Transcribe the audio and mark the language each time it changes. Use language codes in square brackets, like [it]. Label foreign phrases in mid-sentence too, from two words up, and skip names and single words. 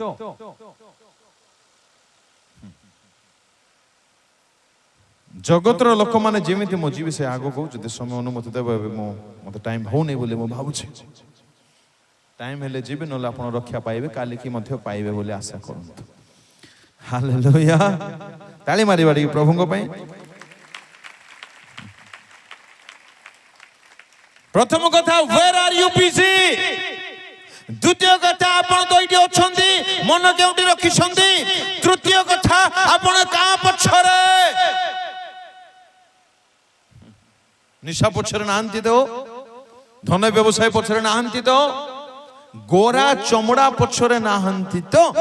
[or] ଜଗତର ଲୋକମାନେ ଯେମିତି ମୁଁ ଯିବି ସେ ଆଗକୁ ଯଦି ସମୟ ଅନୁମତି ଦେବ ଏବେ ମତେ ଟାଇମ୍ ହଉନି ବୋଲି ମୁଁ ଭାବୁଛି ଟାଇମ୍ ହେଲେ ଯିବି ନହେଲେ ଆପଣ ରକ୍ଷା ପାଇବେ କାଲିକି ମଧ୍ୟ ପାଇବେ ବୋଲି ଆଶା କରନ୍ତୁ ହାଲେଲୁୟା ତାଳି ମାରିବା ଟିକେ ପ୍ରଭୁଙ୍କ ପାଇଁ ପ୍ରଥମ କଥା [en] where are you busy [or] ଦ୍ୱିତୀୟ କଥା ଆପଣ ତ ଏଇଠି ଅଛନ୍ତି ମନ କେଉଁଠି ରଖିଛନ୍ତି ତୃତୀୟ କଥା ଆପଣ କାହା ପଛରେ ନିଶା ପଛରେ ନାହାନ୍ତି ତ ଧନ ବ୍ୟବସାୟ ପଛରେ ନାହାନ୍ତି ତ ଗୋରା ଚମଡ଼ା ପଛରେ ନାହାନ୍ତି ତ